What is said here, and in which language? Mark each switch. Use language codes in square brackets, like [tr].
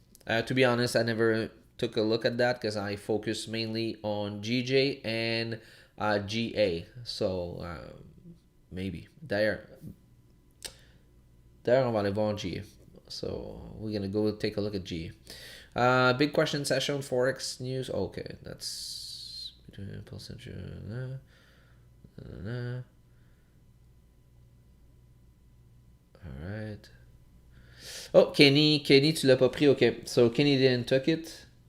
[en] To be honest, I never took a look at that because I focus mainly on GJ and GA. So maybe. [fr] D'ailleurs, on va aller voir GA. [en] So we're going to go take a look at GA. Big question session, Forex news. Okay, that's between impulse and all right. Oh, Kenny, [fr] tu l'as pas pris. [en] Okay, so Kenny didn't took it.